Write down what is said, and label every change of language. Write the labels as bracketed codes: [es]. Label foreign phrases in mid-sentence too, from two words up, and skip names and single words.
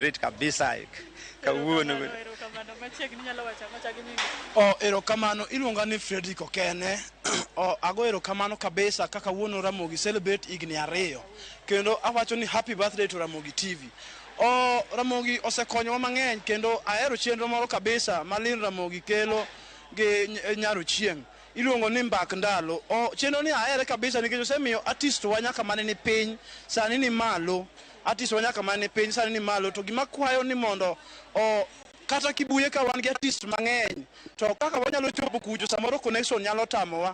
[luo] Rit kabisa kawuono. Erokamano iluonga ni Fredrick Okene. Ago erokamano kabisa kaka wuono Ramogi celebrate igni 2. Kendo awacho ni [en] happy birthday to Ramogi TV. [luo] Ramogi osekonyowa mang'eny kendo ahero chenro moro kabisa malin Ramogi kelo gi nyaro chieng'. Iluongo ni MbakNdalo. Chenro ni ahere kabisa nikech osemiyo artist wa nyaka mane ni piny sani ni malo. Artist wa nyaka mane piny sani ni malo to gima kwayo ni mondo kata kibuye ka wan gi artist mang'eny to kaka wanyalo chopo kucho samoro connection nyalo tamowa.